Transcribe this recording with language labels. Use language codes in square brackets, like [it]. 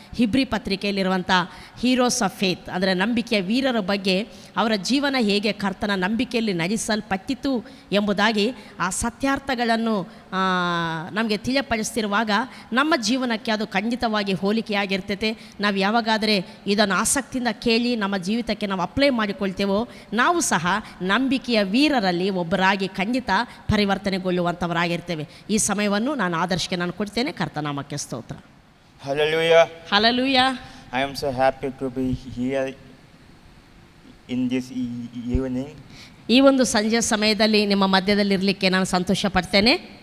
[kn] ಹಿಬ್ರಿ ಪತ್ರಿಕೆಯಲ್ಲಿರುವಂಥ [en] heroes of faith, [kn] ಅಂದರೆ ನಂಬಿಕೆಯ ವೀರರ ಬಗ್ಗೆ ಅವರ ಜೀವನ ಹೇಗೆ ಕರ್ತನ ನಂಬಿಕೆಯಲ್ಲಿ ನಡೆಸಲ್ಪಟ್ಟಿತು ಎಂಬುದಾಗಿ ಆ ಸತ್ಯಾರ್ಥಗಳನ್ನು ನಮಗೆ ತಿಳಿಯಪಡಿಸ್ತಿರುವಾಗ ನಮ್ಮ ಜೀವನಕ್ಕೆ ಅದು ಖಂಡಿತವಾಗಿ ಹೋಲಿಕೆಯಾಗಿರ್ತೈತೆ. ನಾವು ಯಾವಾಗಾದರೆ ಇದನ್ನು ಆಸಕ್ತಿಯಿಂದ ಕೇಳಿ ನಮ್ಮ ಜೀವಿತಕ್ಕೆ ನಾವು ಅಪ್ಲೈ ಮಾಡಿಕೊಳ್ತೇವೋ ನಾವು ಸಹ ನಂಬಿಕೆಯ ವೀರರಲ್ಲಿ ಒಬ್ಬರಾಗಿ ಖಂಡಿತ ಪರಿವರ್ತನೆಗೊಳ್ಳುವಂಥವರಾಗಿರ್ತೇವೆ. ಈ ಸಮಯವನ್ನು ನಾನು ಆದರ್ಶಕ್ಕೆ ನಾನು ಕೊಡ್ತೇನೆ. ಕರ್ತನಾಮಕ್ಕೆ ಸ್ತೋತ್ರ. [en] Hallelujah. [kn] Hallelujah. [en] I am so happy to be here in this evening. [kn] ಈ ಒಂದು ಸಂಜೆ ಸಮಯದಲ್ಲಿ ನಿಮ್ಮ ಮಧ್ಯದಲ್ಲಿರಲಿಕ್ಕೆ ನಾನು ಸಂತೋಷ ಪಡ್ತೇನೆ.